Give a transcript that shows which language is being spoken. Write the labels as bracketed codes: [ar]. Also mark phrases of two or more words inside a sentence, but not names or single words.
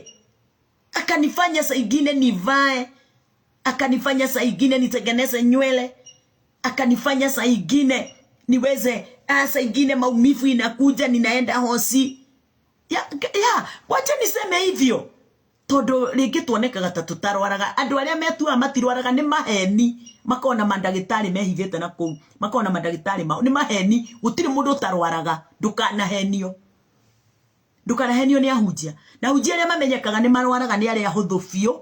[sw] Akanifanya saa ingine nivae, akanifanya saa ingine nitengeneze nywele, akanifanya saa ingine niweze, saa ingine maumivu inakuja ninaenda hosi. Wacha niseme hivyo. [ki] Todo ringi tuonekaga ta tutarwaraga. Andu aria metua matirwaraga ni maheni. Makona mandagitari mehithete na kou. Makona mandagitari mao ni maheni. Gutiri mundu utarwaraga. Ndukanahenio. Ndukanahenio ni ahunjia. Na ahunjia aria mamenyekaga ni marwaraga ni aria huthu biu.